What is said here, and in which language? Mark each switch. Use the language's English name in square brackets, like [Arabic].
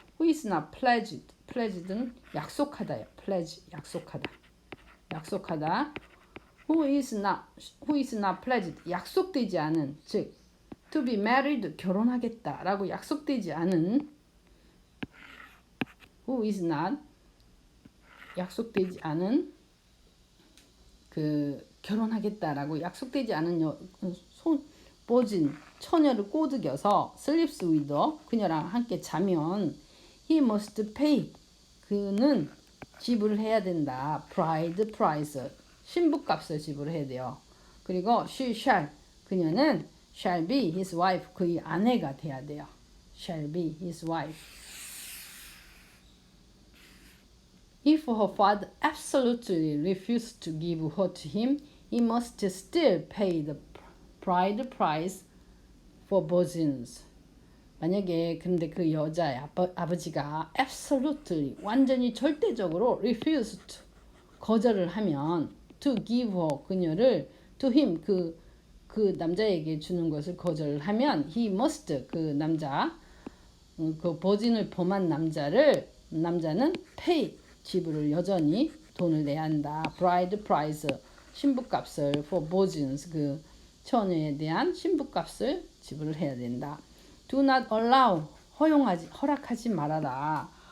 [English] Who is not pledged. pledged는 약속하다요. [Korean] pledge 약속하다. [English] Who is not pledged [Korean] 약속되지 않은, 즉 [English] to be married [Korean] 결혼하겠다라고 약속되지 않은, who is not 약속되지 않은 그 결혼하겠다라고 약속되지 않은 보진 처녀를 꼬드겨서 [English] sleeps with [Korean] 그녀랑 함께 자면 [English] he must pay [Korean] 그는 지불을 해야 된다. [English] bride price [Korean] 신부값을 지불해야 돼요. 그리고 [English] she shall [Korean] 그녀는 [English] shall be his wife [Korean] 그의 아내가 돼야 돼요. [English] shall be his wife. If her father absolutely refused to give her to him, he must still pay the bride price for virgins. [Korean] 만약에 근데 그 여자의 아버지가 absolutely 완전히 절대적으로 [English] refused [Korean] 거절을 하면 [English] to give her [Korean] 그녀를 [English] to him [Korean] 그 남자에게 주는 것을 거절을 하면 [English] he must [Korean] 그 남자 그 버진을 범한 남자는 pay 지불을 여전히 돈을 내야 한다. [English] bride price [Korean] 신부값을 [English] for virgins [Korean] 그 처녀에 대한 신부값을 지불을 해야 된다. [English] do not allow [Korean] 허락하지 말아라.